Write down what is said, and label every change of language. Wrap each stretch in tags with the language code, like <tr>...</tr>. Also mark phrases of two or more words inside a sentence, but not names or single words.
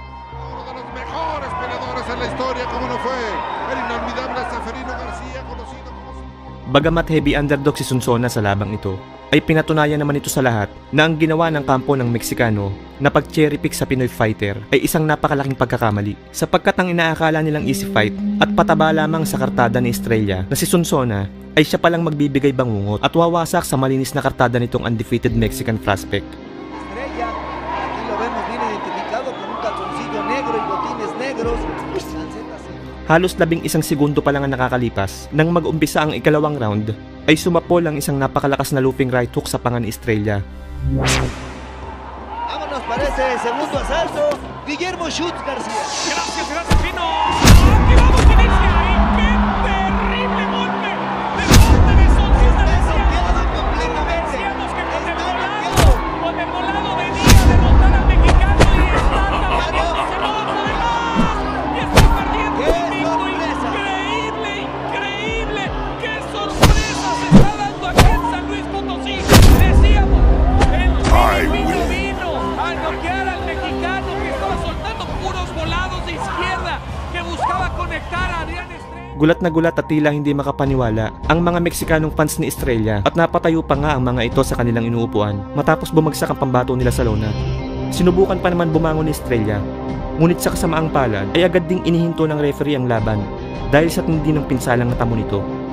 <tl>Bagamat</tl> <en>heavy underdog</en> <tl>si Sonsona sa labang ito, ay pinatunayan naman ito sa lahat na ang ginawa ng kampo ng Meksikano na pag-</tl> <en>cherry pick</en> <tl>sa Pinoy fighter ay isang napakalaking pagkakamali sapagkat ang inaakala nilang</tl> <en>easy fight</en> <tl>at pataba lamang sa kartada ni Estrella na si Sonsona ay siya palang magbibigay bangungot at wawasak sa malinis na kartada nitong</tl> <en>undefeated Mexican prospect.</en> <es>Estrella, aquí lo vemos bien identificado con un calzoncillo negro y botines negros.</es> <tl>Halos 11 segundo pa lang ang nakakalipas nang mag-umpisa ang ikalawang round ay sumapol ang isang napakalakas na</tl> <en>looping right hook</en> <tl>sa panga ni Estrella.</tl> <es>Vámonos para ese segundo asalto, Guillermo Schutz García. Gracias, Pino. Aquí vamos, inicia. ¡Qué terrible golpe! De parte de Sonsona. Decíamos que con el volado venía a derrotar al mexicano y está tapando, se va por demás. Y está perdiendo un tipo increíble. ¡Qué sorpresa se está dando aquí en San Luis Potosí! Decíamos, el vino a noquear al mexicano que estaba soltando puros volados de izquierda que buscaba conectar a Adrian Estrella.</es> <tl>Gulat na gulat at tila hindi makapaniwala ang mga Meksikanong fans ni Estrella at napatayo pa nga ang mga ito sa kanilang inuupuan matapos bumagsak ang pambato nila sa lona. Sinubukan pa naman bumangon ni Estrella, ngunit sa kasamaang palad ay agad ding inihinto ng referee ang laban dahil sa tindi ng pinsalang natamo nito.</tl>